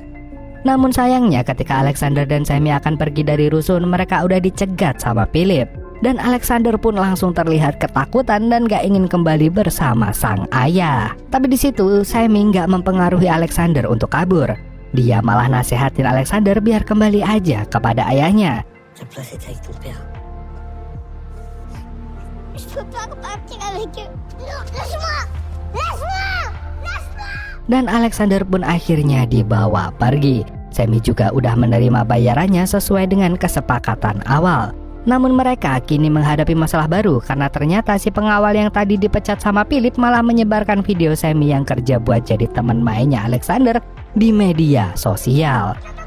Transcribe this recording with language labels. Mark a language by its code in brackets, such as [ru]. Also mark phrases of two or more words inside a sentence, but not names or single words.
[id] Namun sayangnya ketika Alexander dan Sammy akan pergi dari rusun, mereka udah dicegat sama Philip. Dan Alexander pun langsung terlihat ketakutan dan gak ingin kembali bersama sang ayah. Tapi di situ Sammy gak mempengaruhi Alexander untuk kabur. Dia malah nasihatin Alexander biar kembali aja kepada ayahnya. [fr] Ta place était avec ton père. Je peux pas repartir avec eux. Non, lâche-moi! Lâche-moi! Lâche-moi! [id] Dan Alexander pun akhirnya dibawa pergi. Sammy juga udah menerima bayarannya sesuai dengan kesepakatan awal. Namun mereka kini menghadapi masalah baru karena ternyata si pengawal yang tadi dipecat sama Philip malah menyebarkan video Sammy yang kerja buat jadi teman mainnya Alexander di media sosial.